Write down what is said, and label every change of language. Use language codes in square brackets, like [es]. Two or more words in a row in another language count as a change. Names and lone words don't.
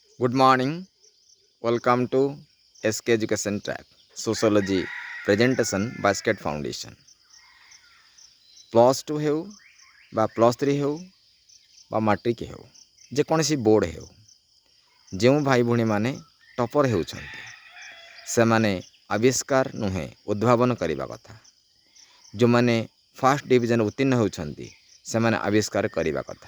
[en] Good morning. Welcome to SK Education Track Sociology Presentation Basket Foundation. plus two [or] ହେଉ ବା [en] plus three [or] ହେଉ ବା ମାଟ୍ରିକ ହେଉ ଯେକୌଣସି ବୋର୍ଡ଼ ହେଉ ଯେଉଁ ଭାଇ ଭଉଣୀମାନେ ଟପର୍ ହେଉଛନ୍ତି ସେମାନେ ଆବିଷ୍କାର ନୁହେଁ ଉଦ୍ଭାବନ କରିବା କଥା। ଯେଉଁମାନେ [en] first division [or] ଉତ୍ତୀର୍ଣ୍ଣ ହେଉଛନ୍ତି ସେମାନେ ଆବିଷ୍କାର କରିବା କଥା।